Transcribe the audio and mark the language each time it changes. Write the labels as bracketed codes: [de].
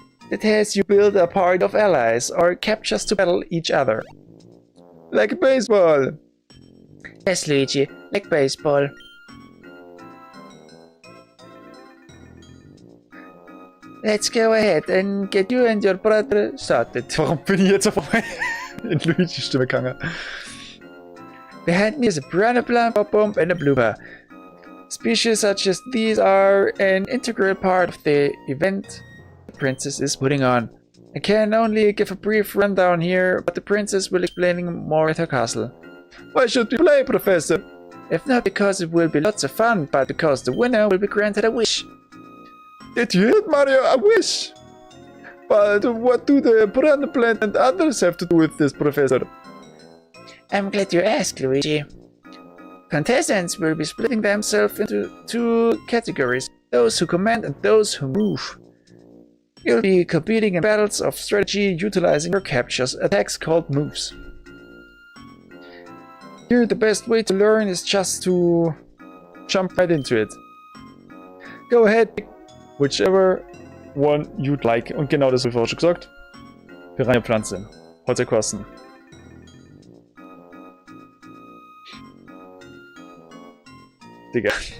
[en] that has you build a party of allies or captures to battle each other. Like baseball. Yes, Luigi, like baseball. Let's go ahead and get you and your brother started. [de] Warum bin ich jetzt auf einmal in Luigi Stimme gegangen? [en] Behind me is a piranha plant, a bomb, and a blooper. Species such as these are an integral part of the event the princess is putting on. I can only give a brief rundown here, but the princess will explain more at her castle. Why should we play, Professor? If not because it will be lots of fun, but because the winner will be granted a wish. Did you hit Mario a wish? But what do the piranha plant and others have to do with this, Professor? I'm glad you asked, Luigi. Contestants will be splitting themselves into two categories, those who command and those who move. You'll be competing in battles of strategy utilizing your captures, attacks called moves. Here the best way to learn is just to Jump right into it. Go ahead, pick whichever one you'd like. [de] Und genau das habe ich vorher schon gesagt. Piranha-Pflanze. Hat ja kosten. Digga.